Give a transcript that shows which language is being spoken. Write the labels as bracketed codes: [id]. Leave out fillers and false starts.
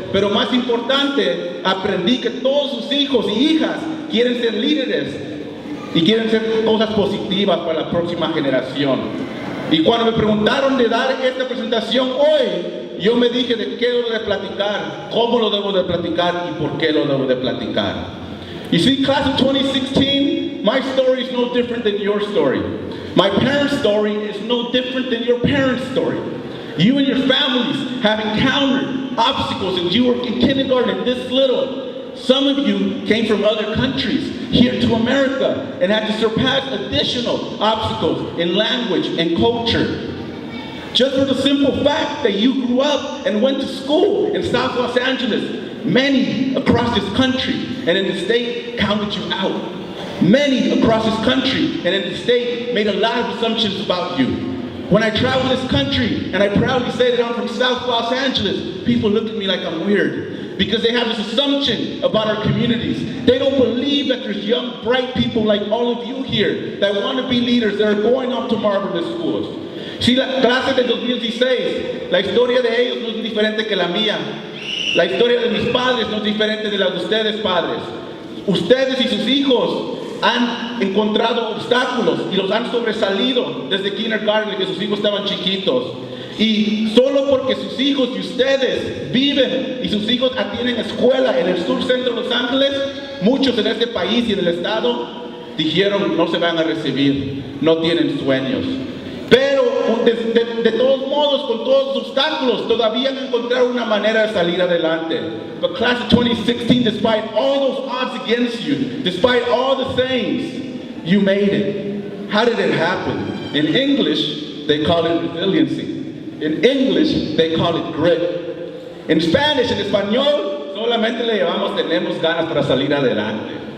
[es] Pero más importante, aprendí que todos sus hijos y hijas quieren ser líderes y quieren hacer cosas positivas para la próxima generación. Y cuando me preguntaron de dar esta presentación hoy, yo me dije de qué debo de platicar, cómo lo debo de platicar y por qué lo debo de platicar. [en] You see, class of 2016, my story is no different than your story. My parents' story is no different than your parents' story. You and your families have encountered obstacles since you were in kindergarten this little. Some of you came from other countries here to America and had to surpass additional obstacles in language and culture. Just for the simple fact that you grew up and went to school in South Los Angeles, many across this country and in the state counted you out. Many across this country and in the state made a lot of assumptions about you. When I travel this country, and I proudly say that I'm from South Los Angeles, people look at me like I'm weird because they have this assumption about our communities. They don't believe that there's young, bright people like all of you here that want to be leaders, that are going up to marvelous schools. [es] Si la clase del 2016, la historia de ellos no es diferente que la mía. La historia de mis padres no es diferente de la de ustedes, padres. Ustedes y sus hijos han encontrado obstáculos y los han sobresalido desde kindergarten, que sus hijos estaban chiquitos. Y solo porque sus hijos y ustedes viven y sus hijos tienen escuela en el sur centro de Los Ángeles, muchos en este país y en el estado dijeron no se van a recibir, no tienen sueños. Pero de todos modos, con todos los obstáculos, todavía han encontrado una manera de salir adelante. [en] But class of 2016, despite all those odds against you, despite all the things, you made it. How did it happen? In English, they call it resiliency. In English, they call it grit. In Spanish, [es] en español, solamente le llamamos tenemos ganas para salir adelante.